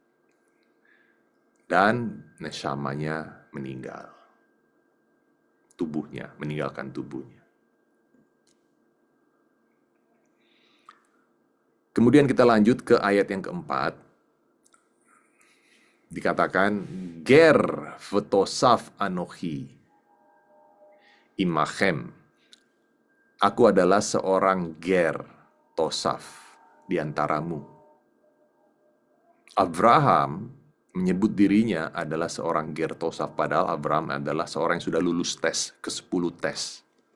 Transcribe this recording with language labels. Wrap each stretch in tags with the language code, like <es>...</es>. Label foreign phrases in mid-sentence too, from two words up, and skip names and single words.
<id>Dan neshamanya meninggal. Tubuhnya, meninggalkan tubuhnya. Kemudian kita lanjut ke ayat yang keempat. Dikatakan,</id> <he>גר ותושב אנכי עמכם.</he> <id>Aku adalah seorang</id> <he>גר תושב,</he> <id>di antaramu. Abraham menyebut dirinya adalah seorang</id> <he>גר תושב,</he> <id>padahal Abraham adalah seorang yang sudah lulus tes, ke-10 tes.</id>